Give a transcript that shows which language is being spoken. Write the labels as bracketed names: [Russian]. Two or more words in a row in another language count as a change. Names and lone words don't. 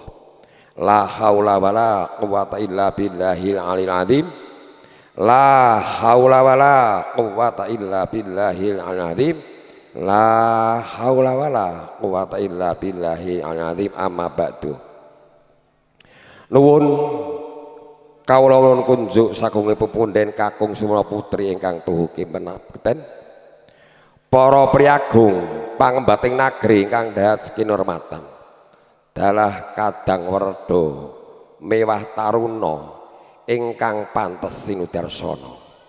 [Arabic] لا حول ولا قوة إلا بالله العلي العظيم. لا حول ولا قوة إلا بالله العلي العظيم. لا حول ولا قوة إلا بالله العلي العظيم. أما بعد. [Javanese] Nuwun kawula nuwun kunjuk sagunge pepunden kakung Sumana putri ingkang tuhuki menapten. Para priyagung pangembating nagri ingkang dahat kinurmatan. Dalah kadang werda mewah taruna ingkang pantes sinudarsana.